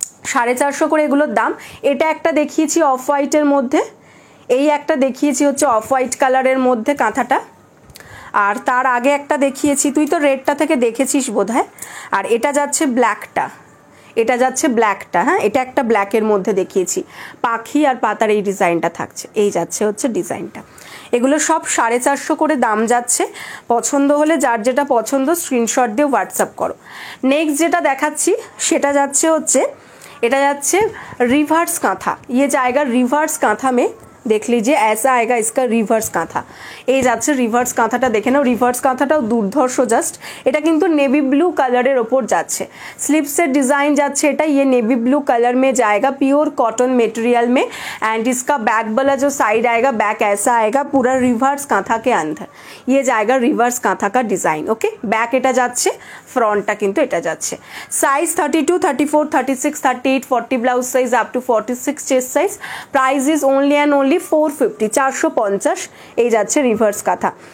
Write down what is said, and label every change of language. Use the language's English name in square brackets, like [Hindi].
[Bangla] 450 করে এগুলোর দাম। এটা একটা দেখিয়েছি অফ হোয়াইটের মধ্যে, এই একটা দেখিয়েছি হচ্ছে অফ হোয়াইট কালারের মধ্যে কাঁথাটা, আর তার আগে একটা দেখিয়েছি, তুই তো রেডটা থেকে দেখেছিস বোধহয়, আর এটা যাচ্ছে ব্ল্যাকটা, এটা যাচ্ছে ব্ল্যাকটা, হ্যাঁ এটা একটা ব্ল্যাকের মধ্যে দেখিয়েছি, পাখি আর পাতার এই ডিজাইনটা থাকছে, এই যাচ্ছে হচ্ছে ডিজাইনটা। এগুলো সব 450 করে দাম যাচ্ছে। পছন্দ হলে যার যেটা পছন্দ স্ক্রিনশট দিয়ে হোয়াটসঅ্যাপ করো। নেক্সট যেটা দেখাচ্ছি সেটা যাচ্ছে হচ্ছে, এটা যাচ্ছে [Hindi] रिवर्स कांथा, ये जाएगा रिवर्स कांथा में, देख लीजिए ऐसा आएगा इसका रिवर्स कांथा। [Bangla] এই যাচ্ছে রিভার্স কাঁথাটা, দেখে নাও রিভার্স কাঁথাটাও দুর্ধর্ষ জাস্ট। এটা কিন্তু নেভি ব্লু কালারের ওপর যাচ্ছে, স্লিপসের ডিজাइन যাচ্ছে এটা, [Hindi] ये नेवी ब्लू कलर में जाएगा, प्योर कॉटन मटेरियल में, एंड इसका बैक वाला जो साइड आएगा बैक ऐसा आएगा पूरा रिवर्स कांथा के अंदर, ये जाएगा रिवर्स कांथा का डिजाइन। [Bangla] ओके बैक এটা যাচ্ছে, ফ্রন্টটা কিন্তু এটা যাচ্ছে। Size 32, 34, 36, 38, 40 blouse size up to 46 chest size. Price is only and only 450, 450 এই যাচ্ছে রিভার্স কাঁথা।